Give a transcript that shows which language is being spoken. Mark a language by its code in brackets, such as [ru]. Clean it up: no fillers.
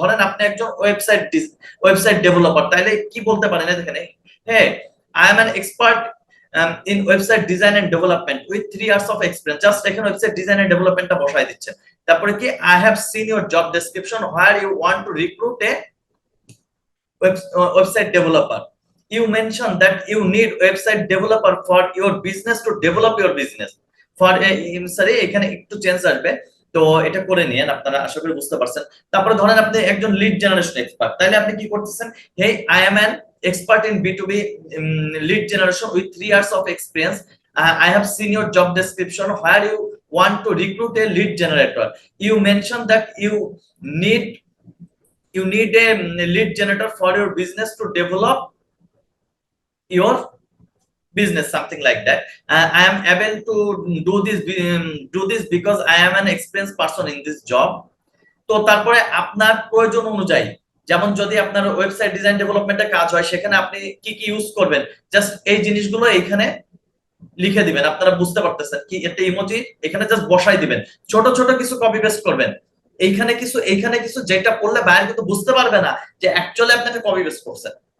[bn] ধরেন আপনি একজন ওয়েবসাইট ডেভেলপার, তাইলে কি বলতে পারেন, দেখেন হ্যাঁ [en] I am an expert in website design and development with 3 years of experience, [bn] just এখানে ওয়েবসাইট ডিজাইন এন্ড ডেভেলপমেন্টটা বসায় দিচ্ছেন। তারপরে কি [en] I have seen your job description where you want to recruit a website developer. You mentioned that you need website developer for your business to develop your business. For sorry [bn] এখানে একটু change আসবে, তো এটা করে নিয়েন, আপনারা আশা করি বুঝতে পারছেন। তারপরে ধরেন আপনি একজন লিড জেনারেশন এক্সপার্ট, তাহলে আপনি কি করতেছেন, হে [en] I am an expert in B2B lead generation with 3 years of experience. I have seen your job description where you want to recruit a lead generator. You mentioned that you need a lead generator for your business to develop your business, something like that. I am able to do this because I am an experienced person in this job. [bn] তো তারপরে আপনার প্রয়োজন অনুযায়ী, যেমন যদি আপনার website design ডেভেলপমেন্টের কাজ হয় সেখানে আপনি কি কি ইউজ করবেন, জাস্ট এই জিনিসগুলো এখানে লিখে দিবেন। আপনারা বুঝতে পারতেছেন কি, একটা ইমোজি এখানে জাস্ট বসাই দিবেন, ছোট ছোট কিছু কপি পেস্ট করবেন, এইখানে কিছু, যেটা পড়লে বায়ার কিন্তু বুঝতে পারবে না যে অ্যাকচুয়ালি আপনাকে কপি পেস্ট করছেন।